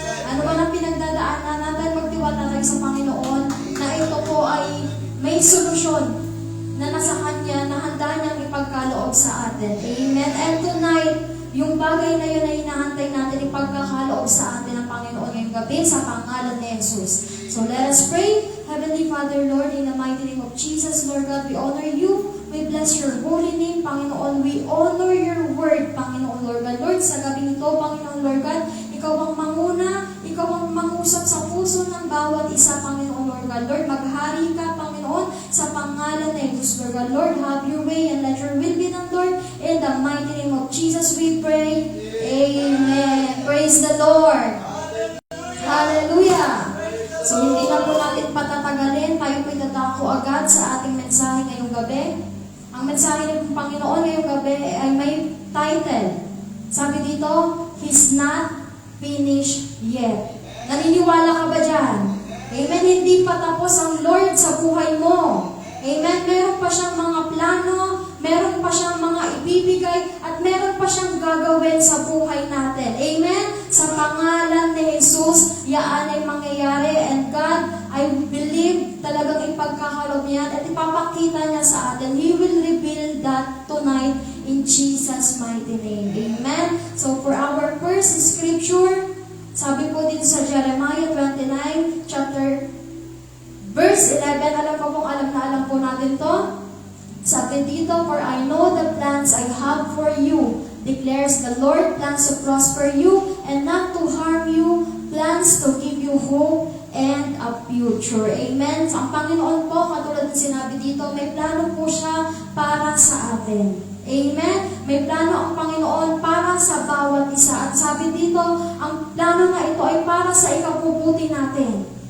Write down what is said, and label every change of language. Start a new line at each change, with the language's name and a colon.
Filipino: Ano man ang pinagdadaanan natin, magtiwala tayo sa Panginoon na ito po ay may solusyon na nasa Kanya, na handa niyang ipagkaloob sa atin. Amen.
English: And tonight,
Filipino: yung bagay na yun ay hinahantay natin ipagkakaloob sa atin ng Panginoon ngayong gabi sa pangalan ni Jesus.
English: So let us pray. Heavenly Father, Lord, in the mighty name of Jesus, Lord God, we honor you. We bless your holy name, Panginoon. We honor your word, Panginoon, Lord God.
Filipino: Lord, sa gabi ito, Panginoon, Lord God, ikaw ang manguna, ikaw ang mangusap sa puso ng bawat isa, Panginoon, Lord God. Lord, maghari ka, Panginoon, sa pangalan ni Jesus, Lord God.
English: Lord, have your way and let your will be done, Lord. In the mighty name of Jesus, we pray. Amen. Praise the Lord. Hallelujah.
Filipino: So, hindi na po natin patatagalin. Tayo po itatako agad sa ating mensahe ngayong gabi. Ang mensahe ng Panginoon ngayong gabi ay may title. Sabi dito,
English: He's not finished yet.
Filipino: Naniniwala ka ba dyan? Amen. Hindi pa tapos ang Lord sa buhay mo. Amen. Meron pa siyang mga plano, meron pa siyang mga ibibigay, at meron pa siyang gagawin sa buhay natin. Amen. Sa pangalan ni Jesus, yaan ay mangyayari.
English: And God, I believe
Filipino: talagang ipagkakalob niya at ipapakita niya sa atin.
English: He will reveal that tonight in Jesus' mighty name.
Filipino: Amen.
English: So for our first scripture,
Filipino: sabi po dito sa Jeremiah 29, chapter verse 11, alam po natin to. Sabi dito,
English: for I know the plans I have for you, declares the Lord, plans to prosper you and not to harm you, plans to give you hope and a future.
Filipino: Amen. So, ang Panginoon po, katulad ng sinabi dito, may plano po siya para sa atin. Amen. May plano ang Panginoon para sa bawat isa. At sabi dito, ang plano na ito ay para sa ikabubuti natin.